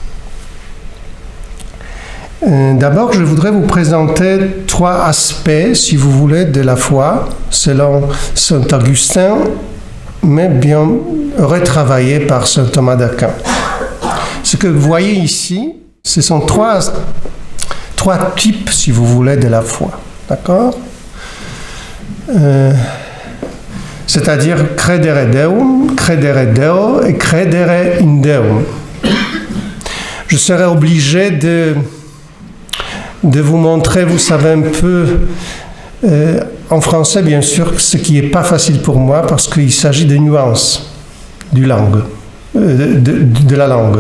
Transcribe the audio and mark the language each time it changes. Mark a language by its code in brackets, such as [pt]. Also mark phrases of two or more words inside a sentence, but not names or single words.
[fr] D'abord, je voudrais vous présenter 3 aspects, si vous voulez, de la foi, selon saint Augustin, mais bien retravaillés par saint Thomas d'Aquin. Ce que vous voyez ici, ce sont 3 types, si vous voulez, de la foi. D'accord? C'est-à-dire [la] credere Deum, credere Deo et credere in Deum. [fr] Je serai obligé de vous montrer, vous savez un peu, en français bien sûr, ce qui n'est pas facile pour moi parce qu'il s'agit de nuances de la langue.